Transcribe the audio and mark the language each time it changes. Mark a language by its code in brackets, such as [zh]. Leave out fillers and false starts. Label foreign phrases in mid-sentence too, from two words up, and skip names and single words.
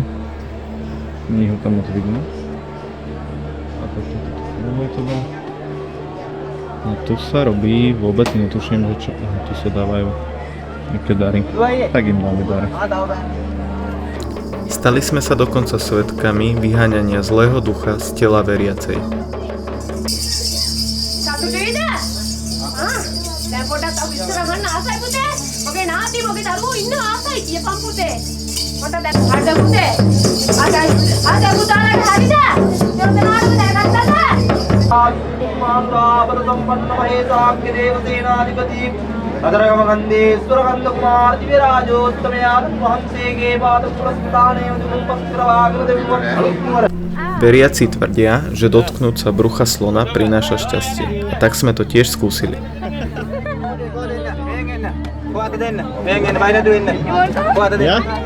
[sk] Nie ho tam moc vidno. A tak to bolo. No tu sa robí, vôbec netuším, že čo. Aha, tu sa dávajú nejaké dary. Tak im dáme dary. Stali sme sa dokonca svedkami vyháňania zlého ducha z tela veriacej. [si] දැන් පොඩ්ඩක් තව ඉස්සර ගන්න ආසයි පුතේ. මගේ නාති මගේ දරුවෝ ඉන්න ආසයි කියපන් පුතේ. මට දැන් හරිද පුතේ? අද පුතාලට හරිද? දෙවනාට දැනගත්තද? මාතාවර සම්පන්න මහේසාක්‍ය දේවසේනාධිපති අදරගම ගන්ධේශ්වර ගන්ධ කුමාර දිව්‍ය රාජෝත්තමයාට වහන්සේගේ පාද පුරස්ථානයේ උපස්ක්‍රවාගම දෙවියන් අනුමර. [sk] Veriaci tvrdia, že dotknúť sa brucha slona prináša šťastie. A tak sme to tiež skúsili. Ja?